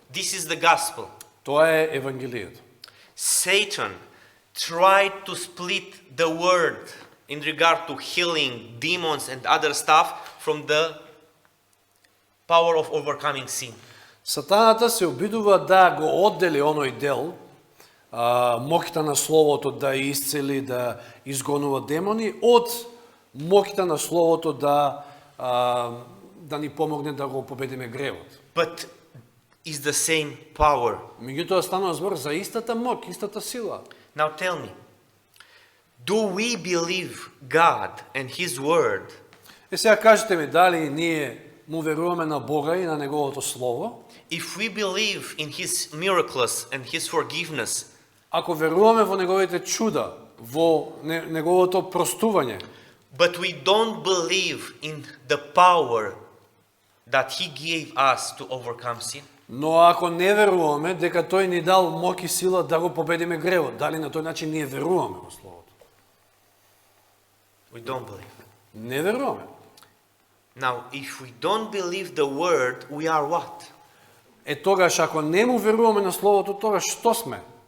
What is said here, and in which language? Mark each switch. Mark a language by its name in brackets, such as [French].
[English] This is the gospel. [Macedonian] Тоа е евангелието. [English] Satan tried to split the word in regard to healing, demons, and other stuff from the power of overcoming sin. [Macedonian] Сатаната се обидува да го оддели оној дел, моќта на Словото да исцели, да изгонува демони, од моќта на Словото да ни помогне да го победиме гревот. [English] But is the same power. [Macedonian] Меѓутоа станува збор за истата моќ, истата сила. [English] Now tell me, do we believe God and His word [Macedonian] Сега кажете ми, дали ние му веруваме на Бога и на Неговото Слово? [English] if we believe in His miracles and His forgiveness? [Macedonian] Ако веруваме во Неговите чуда, во Неговото простување, [English] But we don't believe in the power that He gave us to overcome sin? [Macedonian] но ако не веруваме дека Тој ни дал моќ и сила да го победиме гревот, дали на тој начин ние веруваме во Словото? [English] We don't believe. [Macedonian] Не веруваме. [English] Now, if we don't believe the word, we are what? [Macedonian] Тогаш, ако не му веруваме на Словото, тогаш што сме?